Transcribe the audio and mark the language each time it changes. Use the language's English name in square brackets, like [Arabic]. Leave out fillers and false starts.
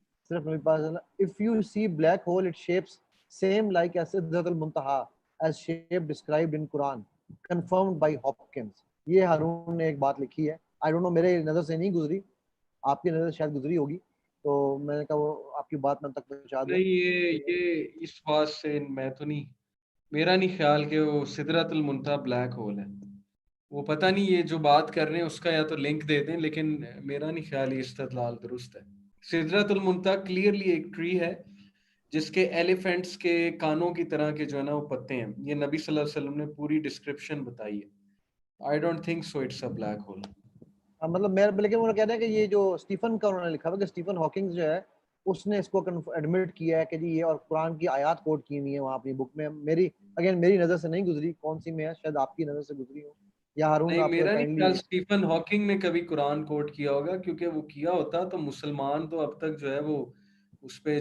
[English] صرف نبی پاک صلی اللہ علیہ وسلم if you see black hole it shapes same like as سدرۃ المنتہا as shape described in Quran confirmed by Hopkins. [Urdu] یہ ہارون نے ایک بات لکھی ہے. [English] I don't know [Urdu] میرے نظر سے نہیں گزری، آپ کی نظر سے شاید گزری ہوگی، تو میں نے کہا وہ آپ کی بات میں تک پہنچا دوں. نہیں یہ اس بات سے میں تو نہیں، میرا نہیں خیال کہ وہ سدرۃ المنتہا بلیک ہول ہے. وہ پتہ نہیں یہ جو بات کر رہے ہیں اس کا یا تو لنک دے دیں، لیکن میرا نہیں خیال یہ استدلال درست ہے. سدرۃ المنتہا کلیئرلی ایک ٹری ہے جس کے ایلیفینٹس کے کانوں کی طرح کے جو ہے نا وہ پتے ہیں. یہ نبی صلی اللہ علیہ وسلم نے پوری ڈسکرپشن بتائی ہے. [English] I don't think so it's a black hole. [Urdu] مطلب میں لیکن انہوں نے کہتے ہیں کہ یہ جو اسٹیفن کا انہوں نے لکھا ہوا کہ اسٹیفن ہاکنگ جو ہے اس نے اس کو ایڈمٹ کیا ہے کہ جی یہ، اور قرآن کی آیات کوٹ کی ہوئی ہیں وہاں اپنی بک میں. میری اگین میری نظر سے نہیں گزری، کون سی میں ہے، شاید آپ کی نظر سے گزری ہو یا ہارون نہیں آپ میرا نہیں [English] Kindly. [Urdu] خیال اسٹیفن ہاکنگ نے کبھی قرآن کوٹ کیا ہوگا، کیونکہ وہ کیا ہوتا تو مسلمان تو اب تک جو ہے وہ اس پہ